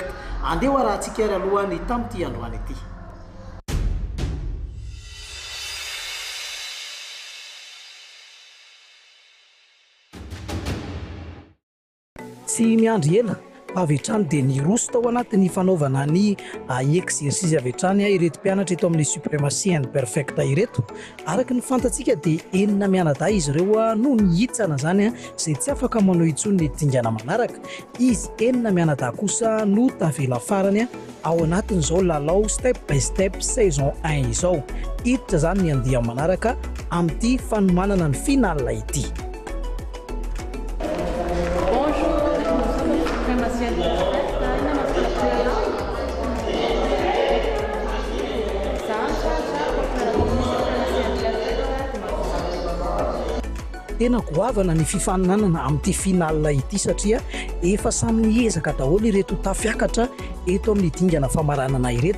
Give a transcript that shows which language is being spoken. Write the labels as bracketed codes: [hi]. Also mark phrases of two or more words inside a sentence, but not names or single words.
[mg] Andeha ho arahantsika ary alohany tamin'ity androany ity. Tsy miandry ela avy hatrany dia niroso tao anatin'ny fanaovana ny exercice avy hatrany ireto mpianatra eto amin'ny Supremacy and Perfect ireto. Araka ny fantatsika dia enina mianadahy izy ireo no nihitsana zany izay tsy afaka manao intsony ny dingana manaraka. Izy enina mianadahy kosa no tavela farany ao anatin'izao lalao step by step saison 1 izao. Hiditra zany ny andiha manaraka amin'ity fanomanana ny finale ity. Tena goavana ny fifaninanana amin'ity finale ity satria efa samy niezaka daholo ireto tafiakatra eto amin'ny dingana famaranana ireto.